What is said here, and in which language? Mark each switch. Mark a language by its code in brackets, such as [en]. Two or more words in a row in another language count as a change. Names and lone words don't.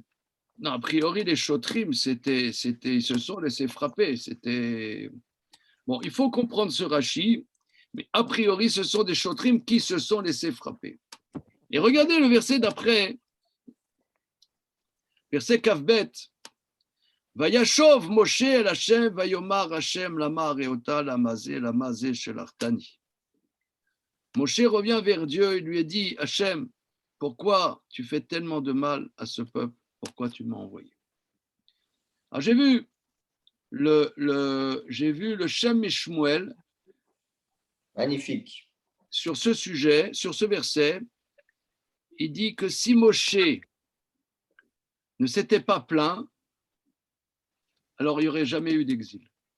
[fr] Non, a priori, les Shotrim, ils se sont laissés frapper. Bon, il faut comprendre ce Rashi, mais a priori, ce sont des Shotrim qui se sont laissés frapper. Et regardez le verset d'après, verset Kavbet. [he] וישב משה אל השם, ויאמר השם, למה הרעתה, למה זה שלחתני. [fr] Moshe revient vers Dieu et lui a dit, Hashem, pourquoi tu fais tellement de mal à ce peuple? Pourquoi tu m'as envoyé? Alors j'ai vu le Shem Mishmuel. Magnifique. Sur ce sujet, sur ce verset, il dit que si Moshe ne s'était pas plaint, alors il n'y aurait jamais eu d'exil.